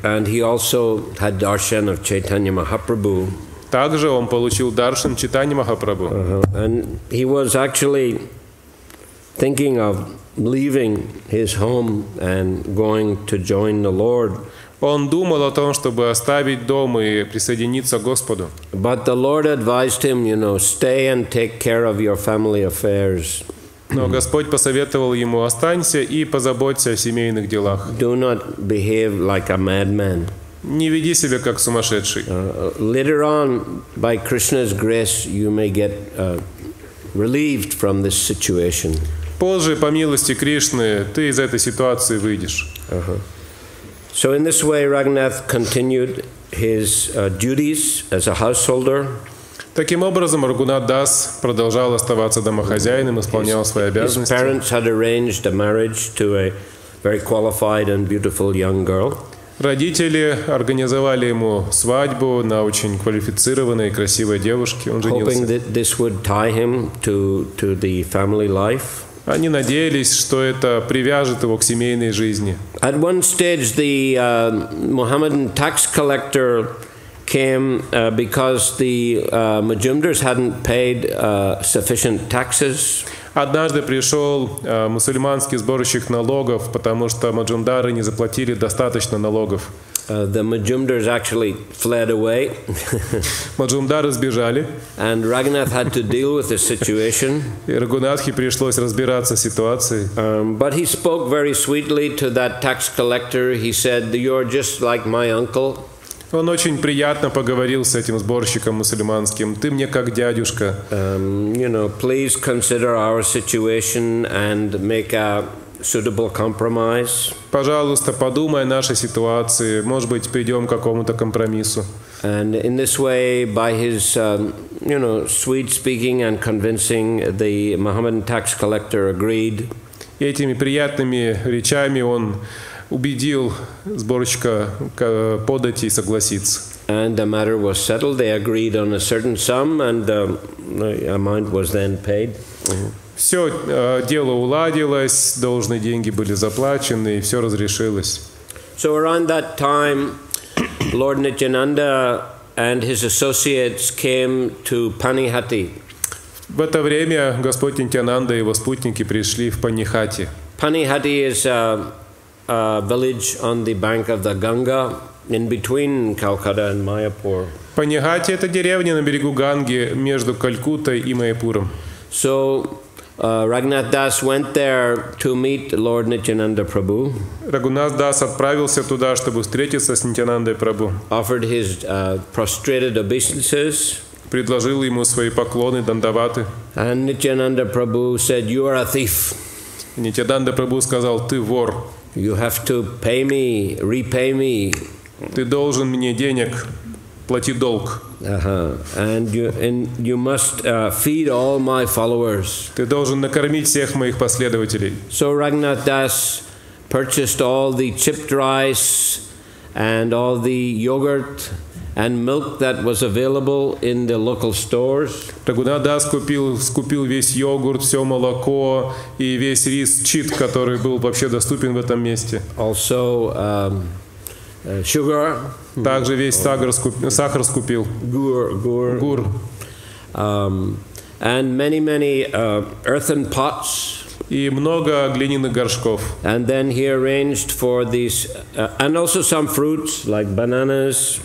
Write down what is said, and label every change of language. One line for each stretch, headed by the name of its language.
English: And he also had darshan of Chaitanya Mahaprabhu.
Russian: Также он получил даршан Чайтаньи Махапрабху.
English: And he was actually thinking of leaving his home and going to join the Lord.
Russian: Он думал о том, чтобы оставить дом и присоединиться к Господу.
English: But the Lord advised him, stay and take care of your family affairs.
Russian: Но Господь посоветовал ему: останься и позаботься о семейных делах.
English: Do not behave like a madman.
Russian: Не веди себя как сумасшедший.
English: Later on, by Krishna's grace, you may get relieved from this situation.
Russian: Позже, по милости Кришны, ты из этой ситуации выйдешь.
English: So in this way, Raghunath continued his duties as a householder.
Russian: Таким образом, Рагхунатх Дас продолжал оставаться домохозяином, исполнял свои обязанности.
English: His parents had arranged a marriage to a very qualified and beautiful young girl.
Russian: Родители организовали ему свадьбу на очень квалифицированной и красивой девушке. Он женился.
English: Hoping that this would tie him to the family life.
Russian: Они надеялись, что это привяжет его к семейной жизни.
English: At one stage, the Mohammedan tax collector came because the Majumdars hadn't paid sufficient taxes.
Russian: Однажды пришел мусульманский сборщик налогов, потому что маджумдары не заплатили достаточно налогов.
English: The Majumdars actually fled away.
Russian: Маджумдары сбежали.
English: And Raghunath had to deal with the situation.
Russian: И Рагхунатхе пришлось разбираться с ситуацией.
English: But he spoke very sweetly to that tax collector. He said, "You're just like my uncle."
Russian: Он очень приятно поговорил с этим сборщиком мусульманским. Ты мне как дядюшка.
English: Please consider our situation and make a suitable compromise.
Russian: Пожалуйста, подумай о нашей ситуации. Может быть, придем к какому-то компромиссу.
English: And in this way, by his, sweet speaking and convincing, the Mohammedan tax collector agreed.
Russian: И этими приятными речами он убедил сборщика подать и согласиться.
English: And the matter was settled. They agreed on a certain sum, and the amount was then paid.
Russian: Все дело уладилось, должные деньги были заплачены, и все разрешилось.
English: So around that time, Lord Nityananda and his associates came to Panihati.
Russian: В это время Господь Нитьянанда и его спутники пришли в Панихати.
English: Panihati is a village on the bank of the Ganga, in between Calcutta and Mayapur.
Russian: Панихати — это деревня на берегу Ганги между Калькуттой и Майяпуром.
English: So Raghunath Das went there to meet Lord Nityananda Prabhu.
Russian: Рагхунатх Дас отправился туда, чтобы встретиться с Нитьянандой Прабху.
English: Offered his prostrated obeisances.
Russian: Предложил ему свои поклоны, дандаваты.
English: And Nityananda Prabhu said, "You are a thief."
Russian: Нитьянанда Прабху сказал: ты вор.
English: You have to pay me, repay me.
Russian: Ты должен мне денег, плати долг.
English: And you must feed all my followers.
Russian: Ты должен накормить всех моих последователей.
English: So Raghunath Das purchased all the chipped rice and all the yogurt and milk that was available in the local stores.
Russian: Рагхунатх Дас скупил весь йогурт, все молоко и весь рис чит, который был вообще доступен в этом месте.
English: Also sugar.
Russian: Также весь сахар скупил.
English: Gur. And many earthen pots.
Russian: И много глиняных горшков.
English: And then he arranged for these, and also some fruits like bananas.